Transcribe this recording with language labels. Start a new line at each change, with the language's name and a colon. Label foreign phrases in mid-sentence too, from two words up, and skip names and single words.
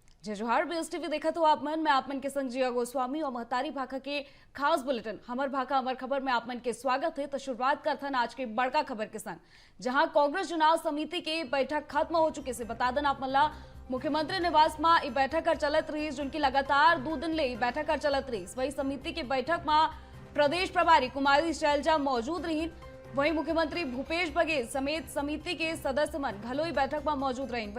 Chhattisgarhi: जय जोहार। BSTV देखा तो आप मन में आपमन के संग जिया गोस्वामी और महतारी भाखा के खास बुलेटिन हमर भाखा अमर खबर में आपमन के स्वागत है। तो शुरुआत करथन आज के बड़का खबर के संग, जहां कांग्रेस चुनाव समिति के बैठक खत्म हो चुके से बता देना आप मनला मुख्यमंत्री निवास में बैठक कर चलत रही, जिनकी लगातार 2 दिन ले बैठक कर चलत रही। वही समिति की बैठक में प्रदेश प्रभारी कुमारी शैलजा मौजूद रही। वहीं मुख्यमंत्री भूपेश बघेल समेत समिति के सदस्य मन घलोई बैठक में मौजूद रही।